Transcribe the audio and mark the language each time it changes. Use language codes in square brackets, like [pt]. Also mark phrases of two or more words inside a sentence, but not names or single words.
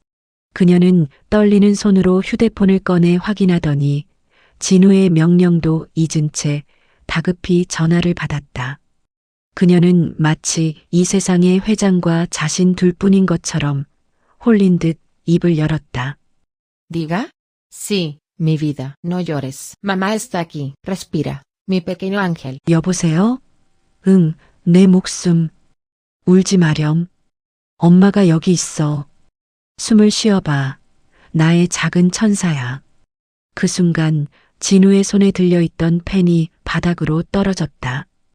[ko] 그녀는 떨리는 손으로 휴대폰을 꺼내 확인하더니 진우의 명령도 잊은 채 다급히 전화를 받았다. 그녀는 마치 이 세상의 회장과 자신 둘뿐인 것처럼 홀린 듯 입을 열었다. [es] Diga. Sí, mi vida. No llores. Mamá está aquí. Respira. Mi pequeño ángel. [ko] 여보세요? 응, 내 목숨. 울지 마렴. 엄마가 여기 있어. 숨을 쉬어봐. 나의 작은 천사야. 그 순간 진우의 손에 들려있던 펜이 바닥으로 떨어졌다.